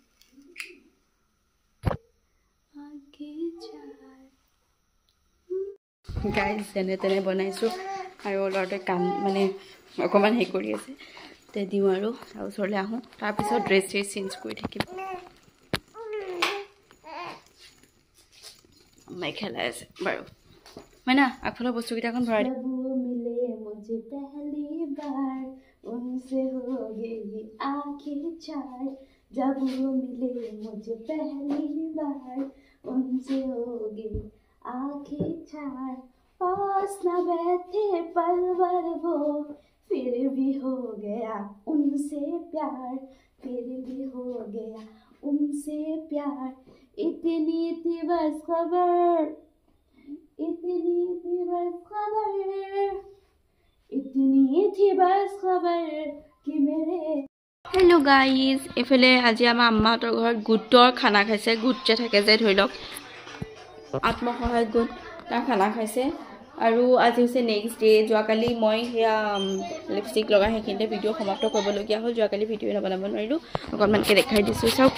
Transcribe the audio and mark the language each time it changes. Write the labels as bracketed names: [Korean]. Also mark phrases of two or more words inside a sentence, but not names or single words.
[Assamese] গাইজ যেনে তেনে বনাইছোঁ আৰু ল'ৰাটোৱে কাম মানে অকণমান হেৰি কৰি আছে, তে দিওঁ আৰু ওচৰলৈ আহোঁ, তাৰপিছত [English] dress change [Assamese] কৰি থাকিম। মাই খেলাই আছে বাৰু হয় না, আগফালৰ বস্তুকেইটা এখন ভৰাই দিম। [Hindi] पास न बैठे पलवर वो फिर भी हो गया उनसे प्यार, फिर भी हो गया उनसे प्यार, इतनी थी बस खबर, इतनी थी बस खबर, इतनी थी बस खबर कि मेरे। [English] hello guys, [Assamese] एफाले আজি আমাৰ আম্মাহঁতৰ ঘৰত গোটৰ খানা খাইছে। গোট যে থাকে যে ধৰি লওক আত্মসহায়ক গোট, তাৰ খানা খাইছে। আৰু আজি হৈছে [English] next day. [Assamese] যোৱাকালি মই সেয়া লিপষ্টিক লগাই সেইখিনিতে ভিডিঅ' সমাপ্ত কৰিবলগীয়া হ'ল। যোৱাকালি ভিডিঅ' নবনাব নোৱাৰিলোঁ, অকণমানকৈ দেখাই দিছোঁ চাওক।